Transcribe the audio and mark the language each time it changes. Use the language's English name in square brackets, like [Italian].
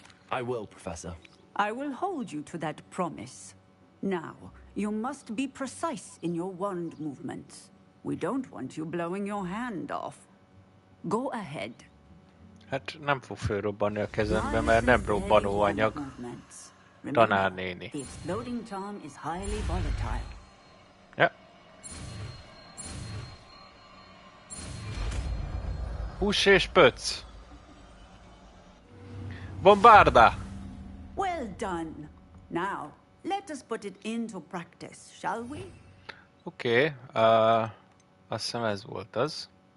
[English] I will, Professor. I will hold you to that promise. Now, you must be precise in your wand movements. We don't want you blowing your hand off. Go ahead. [Hungarian] Hát nem fog fölrobbanni a kezembe, mert nem robbanóanyag. Tanárnéni. [English] The exploding charm is highly volatile. [Hungarian] Ja. Hús és pöc. [English] Bombarda! Well done. Now, let us put it into practice, shall we? [Hungarian] Oké, azt hiszem ez volt az.